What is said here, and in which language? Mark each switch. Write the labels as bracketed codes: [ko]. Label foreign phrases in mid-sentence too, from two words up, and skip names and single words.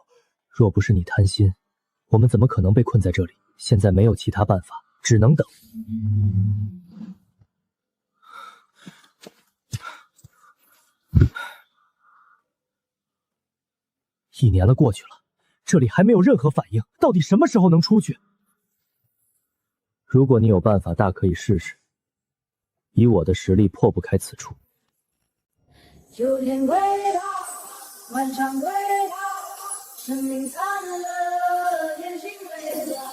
[zh] 若不是你貪心，我們怎麼可能被困在這裡？現在沒有其他辦法，只能等。1年了過去了，這裡還沒有任何反應，到底什麼時候能出去？如果你有辦法，大可以試試。以我的實力，破不開此處。秋天歸島，萬丈歸島，生命燦爛，天心微笑。